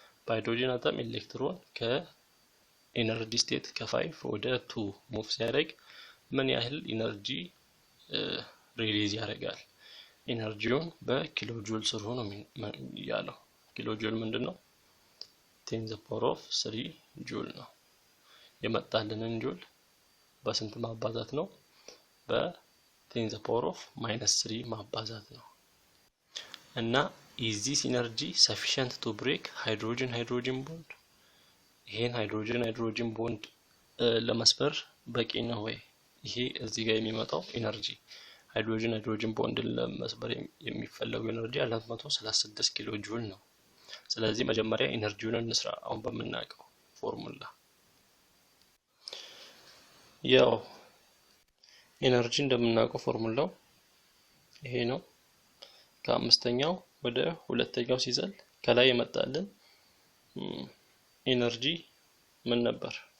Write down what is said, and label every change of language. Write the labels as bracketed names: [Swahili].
[Amharic] በሃይድሮጅን አተም ኤሌክትሮን ከኤነርጂ ስቴት ከ5 ወደ 2 ሙቭ ሲያደርግ ምን ያህል ኢነርጂ ሪሊዝ ያደርጋል? ኢነርጂውን በኪሎ ጁል ስር ሆኖ ያለው ኪሎ ጁል ምንድነው? 10 the power of 3 ጁል ነው። የመጣልንን ጁል በስንት ማባዛት ነው? [English] በ10 the power of -3 [Amharic] ማባዛት ነው። እና [English] is this energy sufficient to break hydrogen bond? [Amharic] ይሄን ሃይድሮጅን ቦንድ ለመስበር በቂ ነው ወይ? ይሄ እዚህ ጋር የሚመጣው ኢነርጂ ሃይድሮጅን ቦንድን ለመስበር የሚፈለገው ኢነርጂ 436 ኪሎ ጁል ነው። ስለዚህ መጀመሪያ ኢነርጂውን እንስራ አሁን በመናቀው ፎርሙላ። ያው ኢነርጂ እንደምናውቀው ፎርሙላው ይሄ ነው። ከአምስተኛው ወደ ሁለተኛው ሲዘል ከላይ የመጣልን ኢነርጂ ምን ነበር?